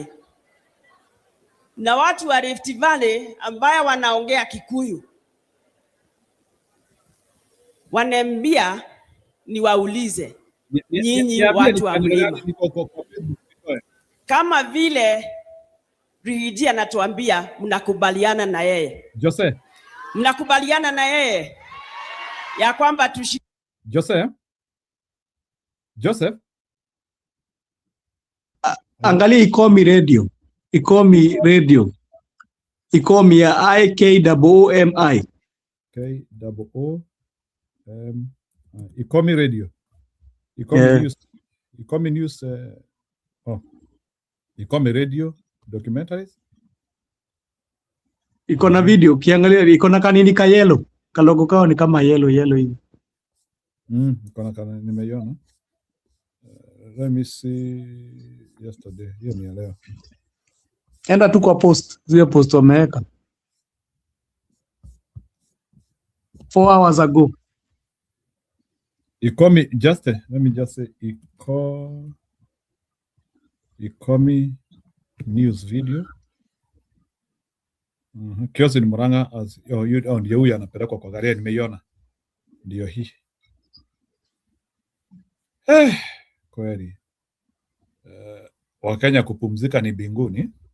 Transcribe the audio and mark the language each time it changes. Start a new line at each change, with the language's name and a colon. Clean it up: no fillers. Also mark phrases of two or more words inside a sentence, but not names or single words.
Swahili: Na watu wa Rift Valley ambao wanaongea Kikuyu wananiambia niwaulize nyinyi watu wa mlima, kama vile Rigiji anatuambia mnakubaliana na yeye. Mnakubaliana na yeye ya kwamba Joseph angalia Ikomi radio. Ikomi ya IKOOMI. Ikomi radio. Ikomi news. Ikomi radio documentaries. Iko na video, kiangalia iko na kanini ka yellow. Kalogo kao ni kama yellow hivi. Iko na kanini nimeiona.
English: Let me see yesterday.
Swahili: Hiyo ni leo. Enda tu kwa post, zile post wameweka 4 hours ago.
English: Ikomi let me just say Ikomi news video.
Swahili: Kiosi ni Murang'a ndio huyu anapelekwa kwa gari, nimeiona. Ndio hii. Kweli. Wakenya kupumzika ni binguni.